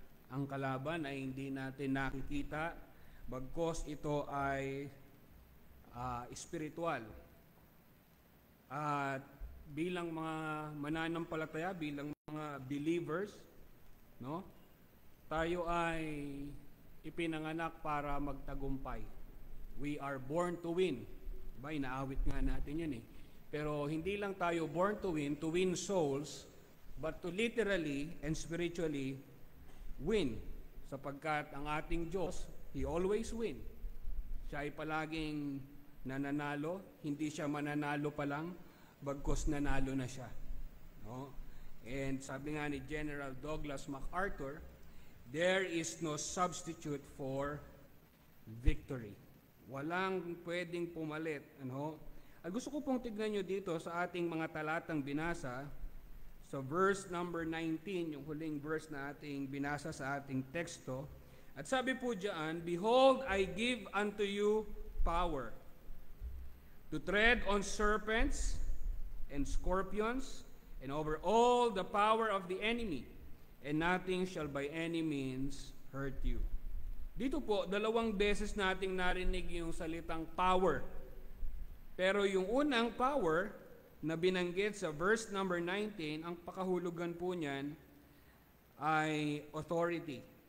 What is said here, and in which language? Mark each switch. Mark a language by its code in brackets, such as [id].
[tl] Ang kalaban ay hindi natin nakikita. Bagkos ito ay espiritual. At bilang mga mananampalataya, bilang mga believers, no? Tayo ay ipinanganak para magtagumpay. [en] We are born to win. [tl] Diba, inaawit nga natin yun eh. Pero hindi lang tayo [en] born to win souls, but to literally and spiritually win. [tl] Sapagkat ang ating Diyos, [en] He always win. [tl] Siya ay palaging nananalo, hindi siya mananalo pa lang, bagkos nanalo na siya. [en] No? And sabi nga ni General Douglas MacArthur, there is no substitute for victory. [tl] Walang pwedeng pumalit. Ano? At gusto ko pong tignan nyo dito sa ating mga talatang binasa, sa verse number 19, yung huling verse na ating binasa sa ating teksto. At sabi po diyan, [en] behold, I give unto you power to tread on serpents and scorpions, and over all the power of the enemy, and nothing shall by any means hurt you. [tl] Dito po, 2 beses nating narinig yung salitang power. Pero yung unang power na binanggit sa verse number 19, ang pakahulugan po niyan ay authority.